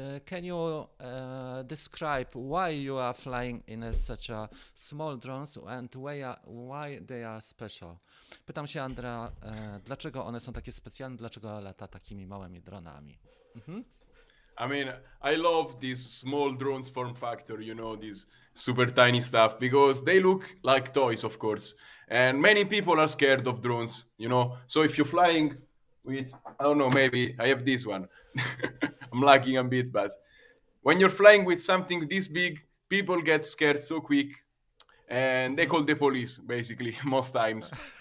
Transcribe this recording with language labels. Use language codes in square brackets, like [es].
[en] Can you describe why you are flying in such a small drones and why they are special? [pl] Pytam się Andrea, dlaczego one są takie specjalne, dlaczego lata takimi małymi dronami? [en] I mean, I love these small drones form factor, you know, these super tiny stuff, because they look like toys, of course. And many people are scared of drones, you know. So if you're flying with, I don't know, maybe I have this one. I'm lagging a bit, but when you're flying with something this big, people get scared so quick and they call the police, basically, most times.